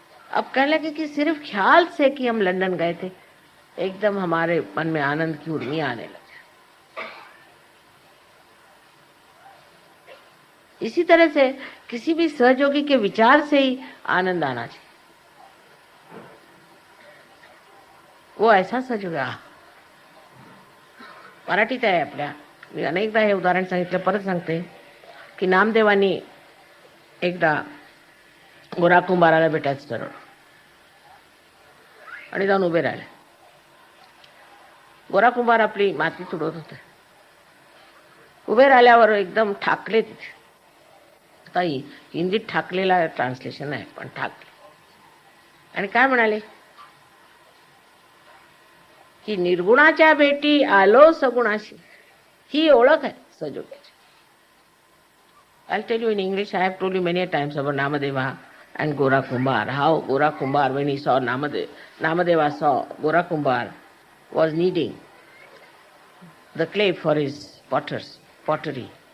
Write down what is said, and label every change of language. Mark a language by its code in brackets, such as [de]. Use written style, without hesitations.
[hi] अब कहने लगे कि सिर्फ ख्याल से कि हम लंदन गए थे, एकदम हमारे मन में आनंद की उर्मी आने लगी। इसी तरह से किसी भी सहयोगी के विचार से ही आनंद आना चाहिए। वो ऐसा सहयोगी [mr] मराठीत आहे आपल्या, मी अनेकदा हे उदाहरण सांगितलं, परत सांगते की नामदेवानी एकदा गोरा कुंभाराला भेटायचं ठरवलं आणि जाऊन उभे राहिले. गोरा कुंभार आपली माती तुडवत होते. उभे राहिल्यावर एकदम ठाकले तिथे. ताई हिंदीत ठाकलेला ट्रान्सलेशन आहे, पण ठाकले. आणि काय म्हणाले की निर्गुणाच्या भेटी आलो सगुणाशी. ही ओळख आहे सहयोगाची. [en] I'll tell you in English, I have told you many times about Namadeva and Gora Kumbhar. How Gora Kumbhar, when he saw Namadeva saw Gora Kumbhar was kneading the clay for his pottery.